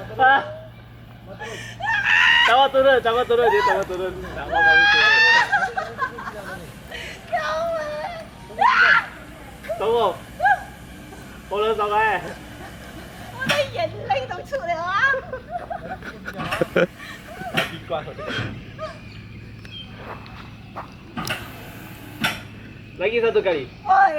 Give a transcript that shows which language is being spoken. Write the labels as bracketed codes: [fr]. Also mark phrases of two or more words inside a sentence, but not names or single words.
[ms] lah. Jangan turun, jangan turun, dia jangan turun. Tak mau kami turun. Tunggu. [yue] 好兩手嘅。我啲眼淚都出嚟啦！有邊關佢哋 ？ [ms] Lagi satu kali. Oi.